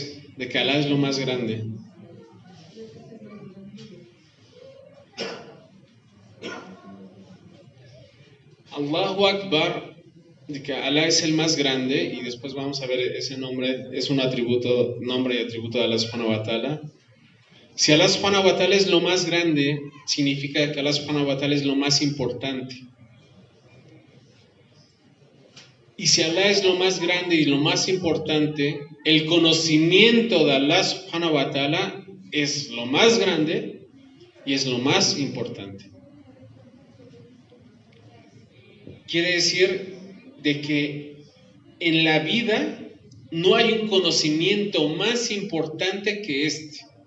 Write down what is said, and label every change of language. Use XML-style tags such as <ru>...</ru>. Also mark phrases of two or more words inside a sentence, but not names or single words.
<es>De que Alá es lo más grande.</es> <ar>الله أكبر,</ar> <es>de que Alá es el más grande, y después vamos a ver ese nombre, es un atributo, nombre y atributo de Allah</es> <ar>سبحانه وتعالى.</ar> <es>Si Allah</es> <ar>سبحانه وتعالى</ar> <es>es lo más grande, significa que Allah</es> <ar>سبحانه وتعالى</ar> <es>es lo más importante. Y si Allah es lo más grande y lo más importante, el conocimiento de Allah</es> <ar>سبحانه وتعالى</ar> <es>es lo más grande y es lo más importante. Quiere decir de que en la vida no hay un conocimiento más importante que este.</es>